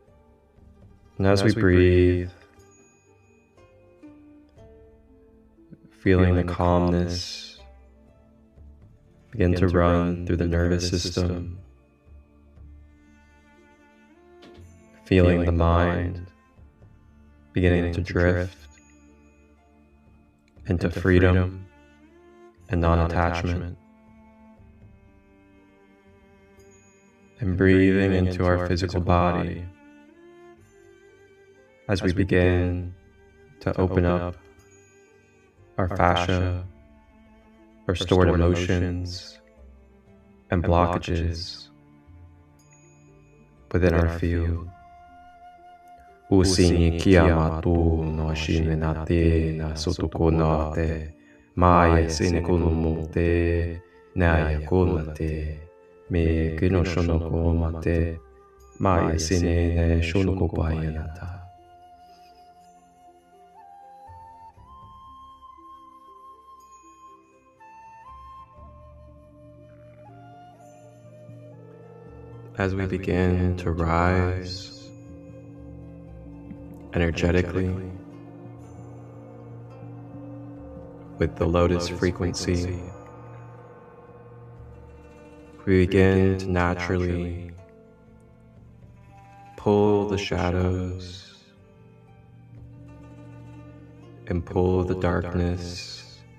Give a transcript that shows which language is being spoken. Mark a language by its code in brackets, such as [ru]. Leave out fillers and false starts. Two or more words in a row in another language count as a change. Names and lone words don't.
[en] And as we breathe, feeling the calmness begin to run through the nervous system, feeling the mind beginning to drift into freedom and non-attachment, and breathing into our physical body as we begin to open up our fascia, our stored emotions and blockages within our field. Usini kiyamatu no shimenate na sotukonote maya sinekunumute naya konate me kinoshonokomate maya sine shonokopayanata. As we begin to rise energetically with the lotus frequency, we begin to naturally pull the shadows and pull the darkness